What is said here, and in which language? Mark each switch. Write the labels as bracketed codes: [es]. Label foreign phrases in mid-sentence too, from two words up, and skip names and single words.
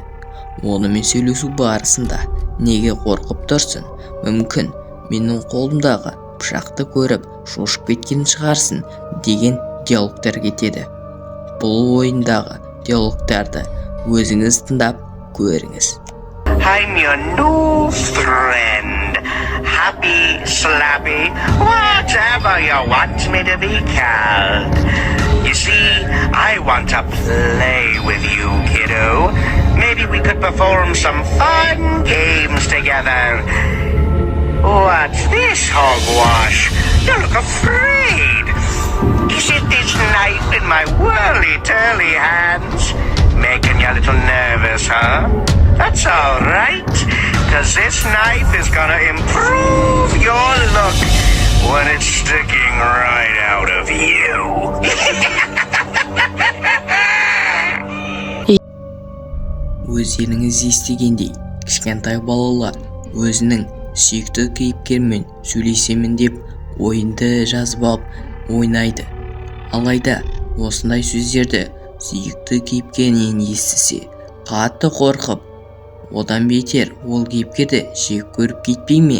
[kk] Онымен сөйлесу барысында неге қорқып тұрсың? Мүмкін менің қолымдағы пышақты көріп шошып кеткен шығарсың деген диалогтар кетеді. Бұл ойындағы диалогтарды өзіңіз тыңдап көріңіз. [en] I'm your new friend. Happy, slappy, whatever you want me to be called. You see, I want to play with you, kiddo. Maybe we could perform some fun games together. What's this, hogwash? You look afraid. Is it this knife in my whirly-turly hands? Making you a little nervous, huh? That's all right, 'cause this knife is gonna improve your look when it's sticking right out of you. [kk] Өздеріңіз естігендей, кішкентай балалар өзінің сүйікті кейіпкермен сөйлесемін деп ойынды жазып алып ойнайды. Алайда осындай сөздерді сүйікті кейіпкерінен естісе, қатты қорқып, одан бетер ол кейіпкерді жек көріп кетпей ме?